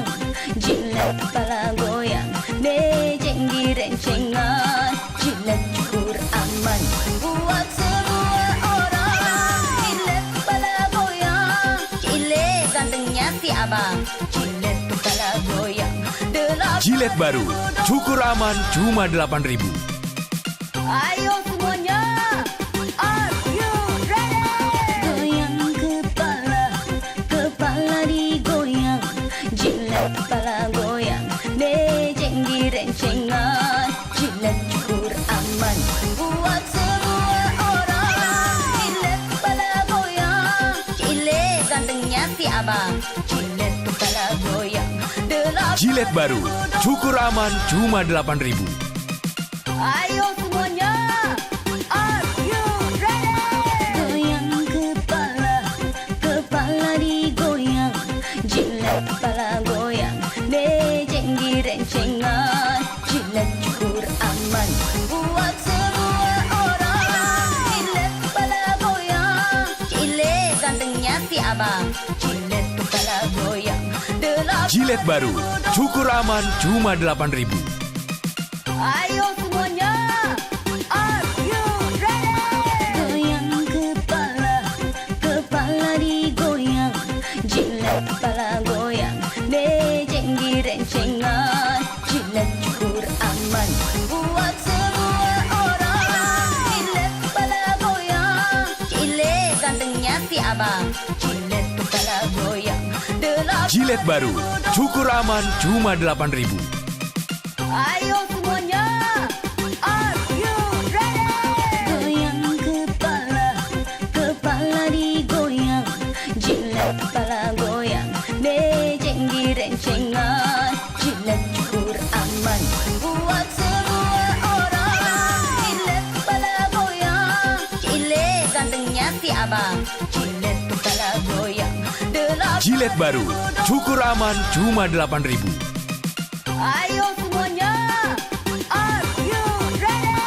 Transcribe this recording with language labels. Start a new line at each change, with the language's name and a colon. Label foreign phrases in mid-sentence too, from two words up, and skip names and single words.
Indonesian: Jilet kepala goyang, mejeng direncengan. Jilet cukur aman, buat semua orang. Jilet kepala goyang, jilet gantengnya si abang. Jilet kepala goyang, Jilet baru, cukur aman cuma 8.000. ayo semuanya,
English: are you ready?
Indonesian: Goyang kepala, kepala digoyang. Jilet kepala goyang, mejeng direncengan. Jilet cukur aman, buat semua orang. Jilet kepala goyang, jilet gantengnya si abang. Jilet kepala goyang, Jilet baru, cukur aman cuma 8.000. ayo semuanya,
English: are you ready?
Indonesian: Goyang kepala, kepala digoyang. Jilet kepala goyang, mejeng direncengan. Jilet cukur aman, buat semua orang. Jilet kepala goyang, jilet gantengnya si abang. Jilet kepala goyang, Jilet baru, cukur aman cuma 8.000. ayo semuanya,
English: are you ready?
Indonesian: Goyang kepala, kepala digoyang. Jilet kepala goyang, mejeng direncengan. Jilet cukur aman, buat semua orang. Jilet kepala goyang, jilet gantengnya si abang. Jilet kepala goyang, Jilet baru, cukur aman cuma 8.000. ayo semuanya,
English: are you ready?
Indonesian: Goyang kepala, kepala digoyang. Jilet kepala goyang, mejeng direncengan. Jilet cukur aman, buat semua orang. Jilet kepala goyang, jilet gantengnya si abang. Jilet kepala goyang, Jilet baru, cukur aman cuma 8.000. ayo semuanya,
English: are you ready?